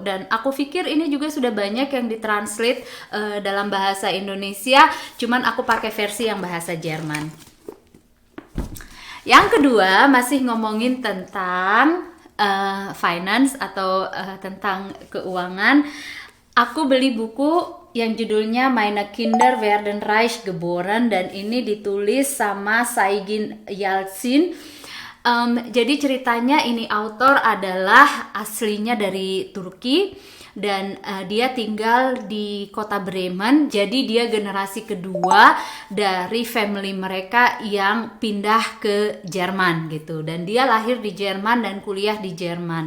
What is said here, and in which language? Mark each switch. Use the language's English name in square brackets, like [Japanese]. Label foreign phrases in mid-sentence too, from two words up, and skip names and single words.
[Indonesian] Dan aku pikir ini juga sudah banyak yang ditranslate dalam bahasa Indonesia, cuman aku pakai versi yang bahasa Jerman. Yang kedua, masih ngomongin tentang finance atau tentang keuangan. Aku beli buku yang judulnya Meine Kinder werden reich geboren, dan ini ditulis sama Saigin Yalcin. Jadi ceritanya ini author adalah aslinya dari Turki, dan dia tinggal di kota Bremen. Jadi dia generasi kedua dari family mereka yang pindah ke Jerman gitu, dan dia lahir di Jerman dan kuliah di Jerman.